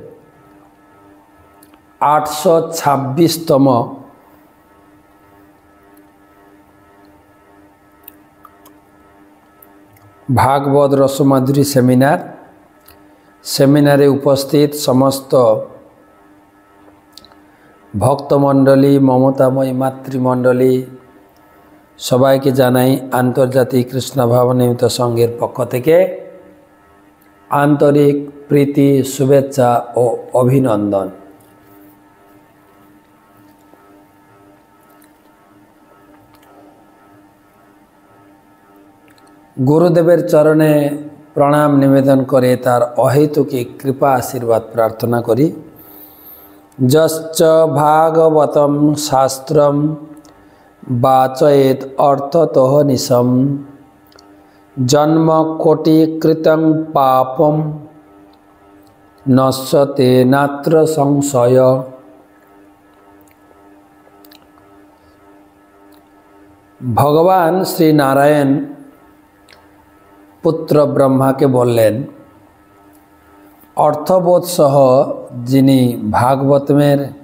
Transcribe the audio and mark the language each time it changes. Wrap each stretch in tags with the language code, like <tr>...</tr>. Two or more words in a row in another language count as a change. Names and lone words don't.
<bn>826তম ভাগবত রসমাধুরী সেমিনারে উপস্থিত সমস্ত ভক্তমণ্ডলী মমতাময়ী মাতৃমণ্ডলী সবাইকে জানাই আন্তর্জাতিক কৃষ্ণ ভাবনিমিত্ত সংঘের পক্ষ থেকে আন্তরিক প্রীতি শুভেচ্ছা ও অভিনন্দন। গুরুদেবের চরণে প্রণাম নিবেদন করে তার অহেতুকী কৃপা আশীর্বাদ প্রার্থনা করি।</bn> <sa>जश्च भागवतं शास्त्रं वाचयेत अर्थतः निशम जन्म कोटि कृतं पापम नश्यते नात्र संशय।</sa> <bn>ভগবান শ্রী নারায়ণ পুত্র ব্রহ্মা কে বলেন অর্থবোধ সহ যিনি ভাগবতমের</bn>